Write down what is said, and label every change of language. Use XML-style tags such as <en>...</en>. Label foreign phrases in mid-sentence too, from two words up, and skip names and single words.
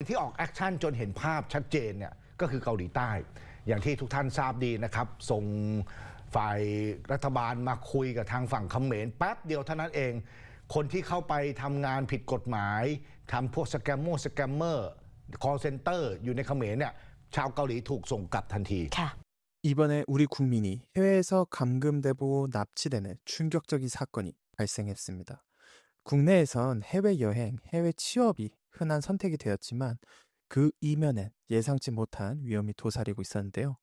<th>ที่ออกแอคชั่นจนเห็นภาพชัดเจนเนี่ยก็คือเกาหลีใต้อย่างที่ทุกท่านทราบดีนะครับส่งฝ่ายรัฐบาลมาคุยกับทางฝั่งเขมรแป๊บเดียวเท่านั้นเองคนที่เข้าไปทำงานผิดกฎหมายทำพวกสแกมเมอร์</th> <en>call center</en> <th>อยู่ในเขมรเนี่ยชาวเกาหลีถูกส่งกลับทันที</th> <ko>이번에 우리 국민이 해외에서 감금되고 납치되는 충격적인 사건이 발생했습니다. 국내에선 해외여행, 해외 취업이 흔한 선택이 되었지만 그 이면엔 예상치 못한 위험이 도사리고 있었는데요.</ko>